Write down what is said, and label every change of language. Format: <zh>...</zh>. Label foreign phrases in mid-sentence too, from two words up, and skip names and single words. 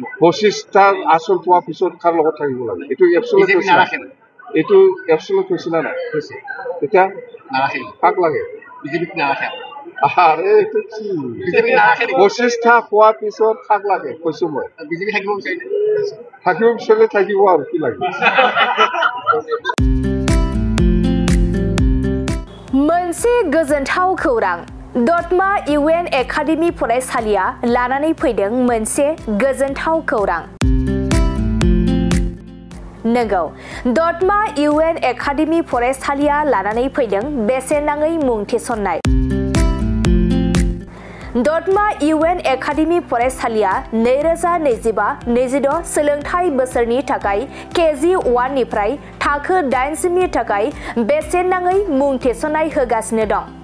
<as>25টা আসন পোৱাৰ পিছত কাৰ লগত থাকিব লাগে এইটো এপচুলেট হৈছে না নাই এতিয়া নাৰাখে কাক লাগে বিজেপিক নাৰাখে আৰে এইটো কি 25টা পোৱাৰ পিছত কাক লাগে কৈছো মই বিজেপি থাকিব বিচাৰিলে থাকিব আৰু কি লাগে</as> <brx>मोनसे गोजोनथाव खौरां दतमा UN एकाडेमी फरायसालिया लानानै फैदों मोनसे गोजोनथाव खौरां नंगौ दतमा UN एकाडेमी फरायसालिया लानानै फैदों बेसेन नाङै मुं थिसननाय दतमा UN एकाडेमी फरायसालिया 2025-26 सोलोंथाइ बोसोरनि थाखाय KG1 निफ्राय थाखो 8 नि थाखाय बेसेन नाङै मुं थिसननाय होगासिनो दं</brx>